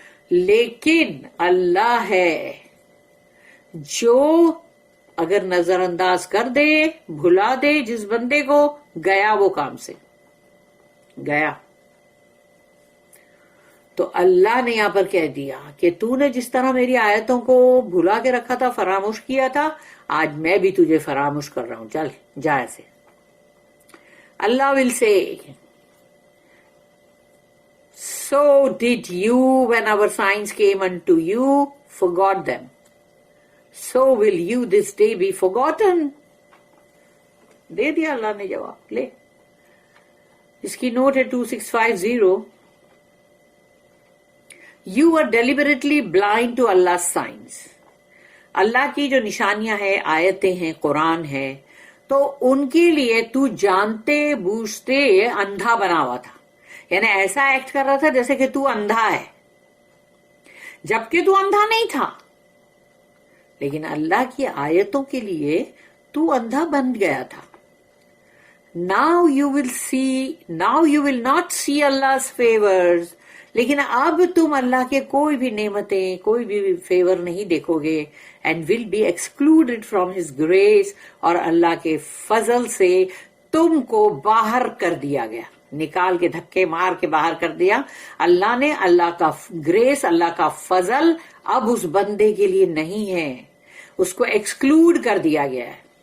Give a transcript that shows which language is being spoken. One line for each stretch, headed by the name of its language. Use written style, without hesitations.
Urdu: لیکن اللہ ہے جو اگر نظر انداز کر دے، بھلا دے جس بندے کو، گیا وہ کام سے گیا. تو اللہ نے یہاں پر کہہ دیا کہ تو نے جس طرح میری آیتوں کو بھلا کے رکھا تھا، فراموش کیا تھا، آج میں بھی تجھے فراموش کر رہا ہوں، چل جا ایسے.
English: Allah will say, so did you when our signs came unto you, forgot them. So will you this day be forgotten.
Urdu: دے دیا اللہ نے جواب. لے اس کی نوٹ ہے 2650.
English: You are deliberately blind to Allah's signs.
Urdu: اللہ کی جو نشانیاں ہیں، آیتیں ہیں، قرآن ہے، تو ان کے لیے تو جانتے بوجھتے اندھا بنا ہوا تھا. یعنی ایسا ایکٹ کر رہا تھا جیسے کہ تو اندھا ہے، جبکہ تو اندھا نہیں تھا. لیکن اللہ کی آیتوں کے لیے تو اندھا بن گیا تھا.
English: Now you will not see Allah's favors.
Urdu: لیکن اب تم اللہ کے کوئی بھی نعمتیں، کوئی بھی فیور نہیں دیکھو گے.
English: And will be excluded from his grace.
Urdu: اور اللہ کے فضل سے تم کو باہر کر دیا گیا، نکال کے دھکے مار کے باہر کر دیا اللہ نے. اللہ کا گریس، اللہ کا فضل اب اس بندے کے لیے نہیں ہے، اس کو ایکسکلوڈ کر دیا گیا ہے.